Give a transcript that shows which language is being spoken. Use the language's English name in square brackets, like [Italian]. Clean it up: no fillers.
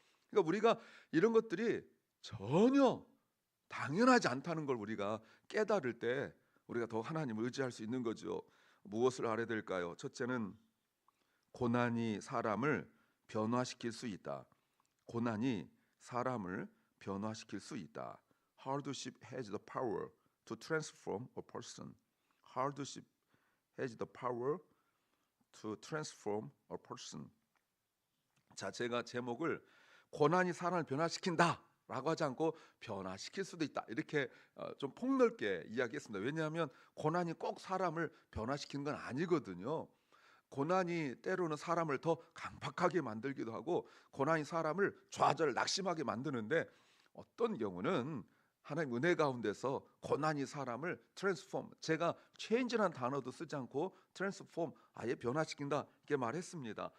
[Korean] 그러니까 우리가 이런 것들이 전혀 당연하지 않다는 걸 우리가 깨달을 때 우리가 더 하나님을 의지할 수 있는 거죠. 무엇을 알아야 될까요? 첫째는 고난이 사람을 변화시킬 수 있다. 고난이 사람을 변화시킬 수 있다. [English] Hardship has the power to transform a person. Hardship has the power to transform a person. [Korean] 자, 제가 제목을 고난이 사람을 변화시킨다라고 하지 않고 변화시킬 수도 있다 이렇게 좀 폭넓게 이야기했습니다. 왜냐하면 고난이 꼭 사람을 변화시키는 건 아니거든요. 고난이 때로는 사람을 더 강팍하게 만들기도 하고 고난이 사람을 좌절 낙심하게 만드는데 어떤 경우는 하나님 은혜 가운데서 고난이 사람을 트랜스폼, 제가 체인지라는 단어도 쓰지 않고 트랜스폼, 아예 변화시킨다 이렇게 말했습니다.